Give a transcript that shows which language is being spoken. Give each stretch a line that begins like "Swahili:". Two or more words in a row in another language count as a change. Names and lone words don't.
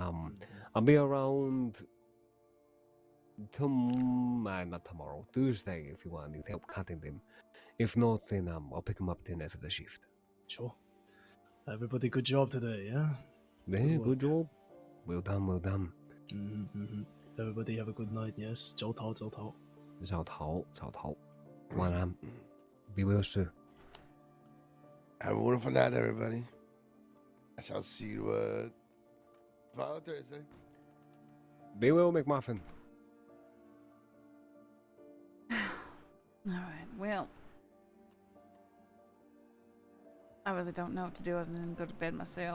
English: I'll be around not tomorrow, Thursday, if you want need help cutting them. If not, then I'll pick them up then after the shift. Sure. Everybody, good job today, yeah? Yeah, good job. Well done, well done. Mm-hmm. Everybody have a good night, yes?
Cantonese: 早唞，早唞。早唞，早唞。晚安。
English: Be well, sir. Have a wonderful night, everybody. I shall see you tomorrow, Thursday. Be well, McMuffin. All right. Well, I really don't know what to do other than go to bed myself.